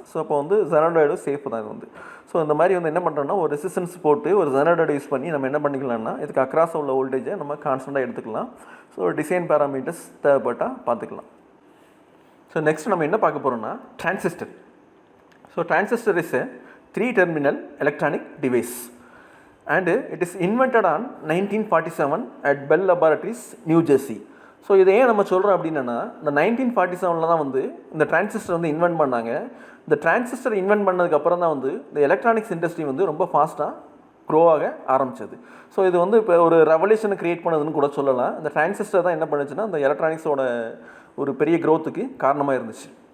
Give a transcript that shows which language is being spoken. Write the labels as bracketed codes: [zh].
[ta] So இப்போ வந்து genre diode safe தான் இது வந்து. ஸோ இந்த மாதிரி வந்து என்ன பண்ணுறோம்னா ஒரு ரெசிஸ்டன்ஸ் போட்டு ஒரு ஜெனர் டயோடு யூஸ் பண்ணி நம்ம என்ன பண்ணிக்கலாம்னா இதுக்கு அக்ராஸாக உள்ள வோல்டேஜை நம்ம கான்ஸ்டண்ட்டாக எடுத்துக்கலாம். ஸோ டிசைன் பேராமீட்டர்ஸ் தேவைப்பட்டால் பார்த்துக்கலாம். ஸோ நெக்ஸ்ட் நம்ம என்ன பார்க்க போகிறோம்னா transistor. [en] So transistor is a 3-terminal electronic device. And it is invented on 1947 at Bell Laboratories, New Jersey. [ta] So இதை ஏன் நம்ம சொல்கிறோம் அப்படின்னா இந்த 1947 தான் வந்து இந்த டிரான்சிஸ்டர் வந்து இன்வென்ட் பண்ணாங்க. இந்த டிரான்சிஸ்டர் இன்வென்ட் பண்ணதுக்கப்புறம் தான் வந்து இந்த எலக்ட்ரானிக்ஸ் இண்டஸ்ட்ரி வந்து ரொம்ப ஃபாஸ்ட்டாக க்ரோ ஆக ஆரம்பிச்சது. ஸோ இது வந்து இப்போ ஒரு ரெவல்யூஷனை க்ரியேட் பண்ணதுன்னு கூட சொல்லலாம். இந்த டிரான்சிஸ்டர் தான் என்ன பண்ணுச்சுன்னா இந்த எலக்ட்ரானிக்ஸோட ஒரு பெரிய க்ரோத்துக்கு காரணமாக இருந்துச்சு.